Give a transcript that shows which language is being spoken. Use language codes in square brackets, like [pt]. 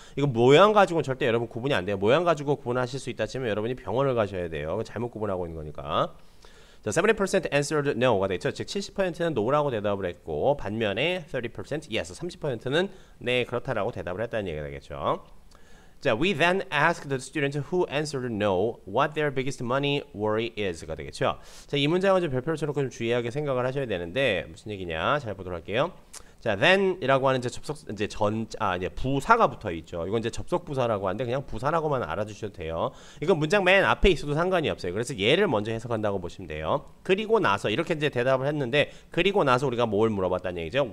[ko] 이거 모양 가지고는 절대 여러분 구분이 안 돼요. 모양 가지고 구분하실 수 있다 치면 여러분이 병원을 가셔야 돼요. 잘못 구분하고 있는 거니까. 자, [en] 70% answered no [ko] 가 되죠. 즉 70%는 no라고 대답을 했고 반면에 30% yes, 30%는 네 그렇다라고 대답을 했다는 얘기가 되겠죠. [en] 자, we then asked the students who answered no what their biggest money worry is가 되겠죠. [ko] 자, 이 문장은 좀 별표를 쳐놓고 좀 주의하게 생각을 하셔야 되는데 무슨 얘기냐? 잘 보도록 할게요. 자, then이라고 하는 이제 이제 부사가 붙어 있죠. 이건 이제 접속 부사라고 하는데 그냥 부사라고만 알아주셔도 돼요. 이건 문장 맨 앞에 있어도 상관이 없어요. 그래서 얘를 먼저 해석한다고 보시면 돼요. 그리고 나서 이렇게 이제 대답을 했는데 그리고 나서 우리가 뭘 물어봤다는 얘기죠.